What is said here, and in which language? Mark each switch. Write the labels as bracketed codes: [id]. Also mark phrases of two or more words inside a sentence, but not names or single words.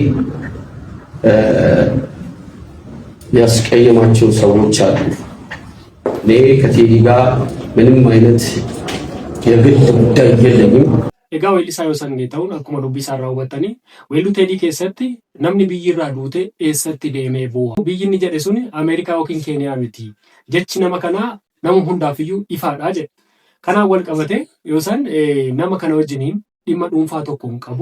[am] ያስቀየማቸው ሰዎች አሉ። እኔ ከቴዲ ጋር ምንም አይነት የግል ጉዳይ የለኝም። [om] Egaa weellisaa Yoosan Geetahuun akkuma dubbii isaa irraa hubattanii weelluu Teedii keessatti namni biyyirraa duute eessatti deemee boo'a. Biyyi inni jedhe suni Ameerikaa yookiin Keeniyaa miti. Jechi nama kanaa nama hundaafiyyuu ifaadha jedhe. Kanaan wal qabate Yoosan nama kana wajjiniin dhimma dhuunfaa tokko hin qabu.